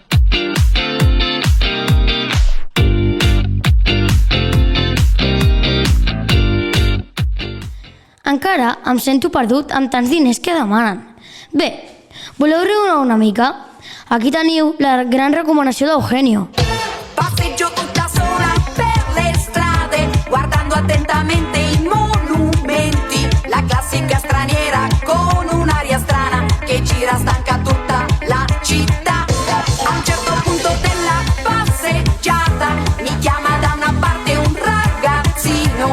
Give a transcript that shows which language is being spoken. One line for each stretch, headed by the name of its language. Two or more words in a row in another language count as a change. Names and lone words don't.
Catalan: Encara em sento perdut amb tants diners que demanen. Bé, voleu riure una mica? Aquí teniu la gran recomanació d'Eugenio.
Italian: Passeggio tutta sola per le strade, guardando attentamente i monumenti. La classica straniera con un'aria strana che gira stanca tutta la città. A un certo punto della passeggiata mi chiama da una parte un ragazzino.